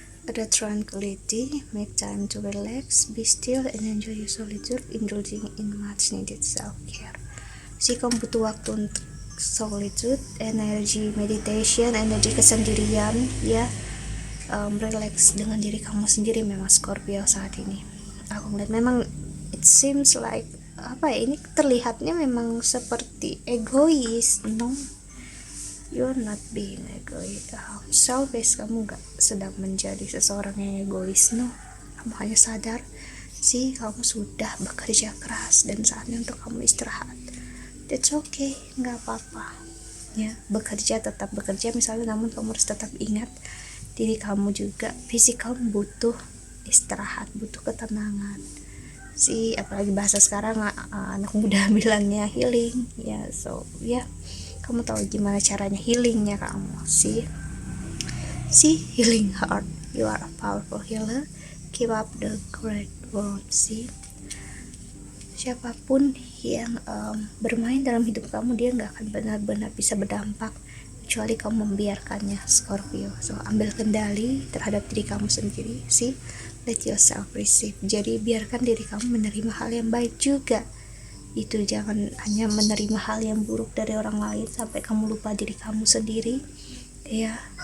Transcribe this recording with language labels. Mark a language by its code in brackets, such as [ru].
[en] Ada tranquility, make time to relax, be still and enjoy your solitude, indulging in much needed self-care. [id] Kamu butuh waktu untuk solitude, energi meditation, energi kesendirian, ya. Relax dengan diri kamu sendiri memang Scorpio saat ini. Aku ngeliat memang [en] it seems like [id] ini terlihatnya memang seperti egois. [en] No, you're not being egois. [id] Selfish, kamu gak sedang menjadi seseorang yang egois. No, kamu hanya sadar kamu sudah bekerja keras dan saatnya untuk kamu istirahat. [en] That's okay, [id] gak apa-apa ya. Bekerja tetap bekerja misalnya, namun kamu harus tetap ingat diri kamu juga fisik kamu butuh istirahat, butuh ketenangan. Apalagi bahasa sekarang anak muda bilangnya healing ya. So ya, kamu tahu gimana caranya healingnya kamu. [en] Healing heart, you are a powerful healer, keep up the great work. [id] Siapapun yang bermain dalam hidup kamu, dia gak akan benar-benar bisa berdampak kecuali kamu membiarkannya, Scorpio. So ambil kendali terhadap diri kamu sendiri. [en] Let yourself receive. [id] Jadi biarkan diri kamu menerima hal yang baik juga. Itu jangan hanya menerima hal yang buruk dari orang lain sampai kamu lupa diri kamu sendiri ya.